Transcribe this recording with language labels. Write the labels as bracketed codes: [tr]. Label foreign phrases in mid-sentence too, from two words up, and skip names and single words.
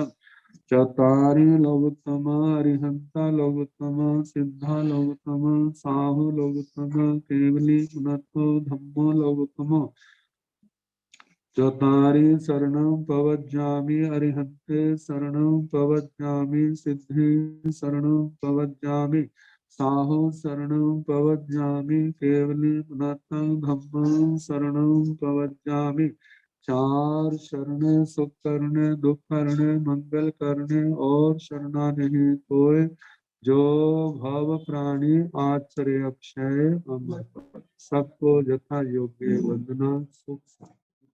[pra] चतारि लोकोत्तमा, अरिहंता लोकोत्तमा, सिद्धा लोकोत्तमा, साहु लोकोत्तमा, केवली मुनतो धम्मो लोकोत्तमो। चतारि शरणं पवज्जामि, अरिहन्ते शरणं पवज्जामि, सिद्धि शरणं पवज्जामि, साहो शरणं पवज्जामि, केवली पुनतं धम्मं शरणं पवज्जामि। [hi] चार शरण सुख करने, दुख करने, मंगल करने और शरणा नहीं कोय, जो भव प्राणी आचरे अक्षय अमर। सबको यथा योग्य वंदना, सुख शांति।